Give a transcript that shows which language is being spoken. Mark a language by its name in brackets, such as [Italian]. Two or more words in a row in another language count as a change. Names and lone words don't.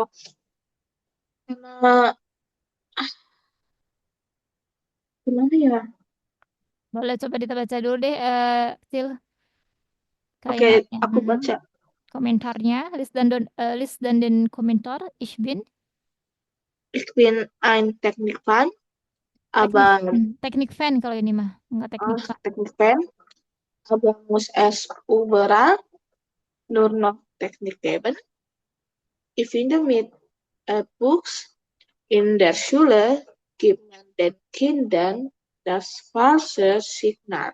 [Indonesian] Karena gimana ya? Boleh coba kita baca dulu deh, Cil, Oke, kalimatnya. aku baca. Komentarnya, list dan den komentar, [German] ich bin, Ich bin ein Technikfan, [Indonesian] teknik, [German] aber [Indonesian] teknik fan kalau ini mah, nggak teknik fan. [German] Technikfan, aber muss es überall nur noch Technik geben? Ich finde, mit Books in der Schule gibt man den Kindern das falsche Signal.